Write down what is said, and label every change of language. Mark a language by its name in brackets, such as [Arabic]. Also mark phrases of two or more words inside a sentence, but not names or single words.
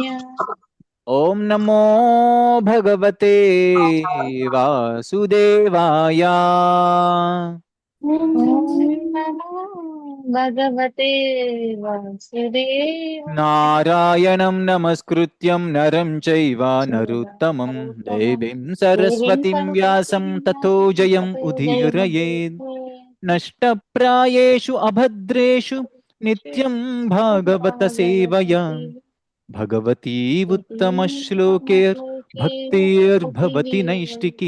[Sanskrit] ఓం నమో భగవతే వాసుదేవాయ. నమో భగవతే వాసుదేవాయ. నారాయణం నమస్కృత్యం నరం చైవ నరోత్తమం, దేవీం సరస్వతిం వ్యాసం తతో జయం ఉదీరయేత్. నష్టప్రాయేషు అభద్రేషు నిత్యం భాగవత సేవయా, భగవతీ ఉత్తమ శ్లోకేర్ భక్తిర్భవతి నైష్టికీ.